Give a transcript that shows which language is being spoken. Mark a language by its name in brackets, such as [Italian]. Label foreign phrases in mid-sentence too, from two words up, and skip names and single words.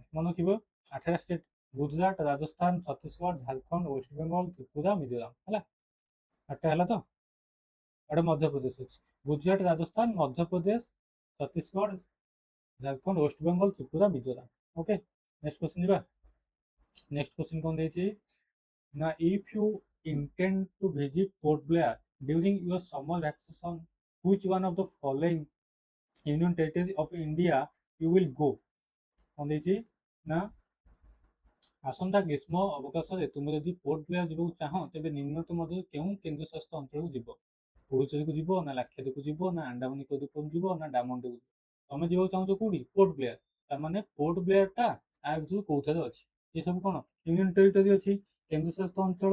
[Odia] ମନେ ରଖିବ 8ଟା ଷ୍ଟେଟ୍ ଗୁଜୁରାଟ, ରାଜସ୍ଥାନ, ଛତିଶଗଡ଼, ଝାଡ଼ଖଣ୍ଡ, ୱେଷ୍ଟବେଙ୍ଗଲ, ତ୍ରିପୁରା, ମିଜୋରାମ ହେଲା। 8ଟା ହେଲା ତ। ଏଇଟା ମଧ୍ୟପ୍ରଦେଶ ଅଛି। ଗୁଜୁରାଟ, ରାଜସ୍ଥାନ, ମଧ୍ୟପ୍ରଦେଶ, ଛତିଶଗଡ଼, ଝାଡ଼ଖଣ୍ଡ, ୱେଷ୍ଟବେଙ୍ଗଲ, ତ୍ରିପୁରା, ମିଜୋରାମ। [English] OK next question ଯିବା। next question [Odia] କ'ଣ ଦେଇଛି ନା [English] if you intend to visit Port Blair during your summer vacation, which one of the following union territory of India you will go? [Odia] କ'ଣ ଦେଇଛି ନା ଆସନ୍ତା ଗ୍ରୀଷ୍ମ ଅବକାଶରେ ତୁମେ ଯଦି ପୋର୍ଟ ବ୍ଲେୟାର ଯିବାକୁ ଚାହଁ ତେବେ ନିମ୍ନତ ମଧ୍ୟରୁ କେଉଁ କେନ୍ଦ୍ରଶାସିତ ଅଞ୍ଚଳକୁ ଯିବ? ପୁଡୁଚେରୀକୁ ଯିବ ନା ଲାକ୍ଷାଦ୍ୱୀପକୁ ଯିବ ନା ଆଣ୍ଡାମାନ ନିକୋବର ଦ୍ୱୀପକୁ ଯିବ ନା ଡାମନ ଦ୍ୱୀପକୁ ଯିବ? ତମେ ଯିବାକୁ ଚାହୁଁଛ କୋଉଠି ପୋର୍ଟ ବ୍ଲେୟାର। ତାମାନେ ପୋର୍ଟ ବ୍ଲେୟାରଟା ଆ ଭିତରୁ କୋଉଠାରେ ଅଛି? ଏ ସବୁ କ'ଣ [English] union territory [Odia] ଅଛି, କେନ୍ଦ୍ରଶାସିତ ଅଞ୍ଚଳ।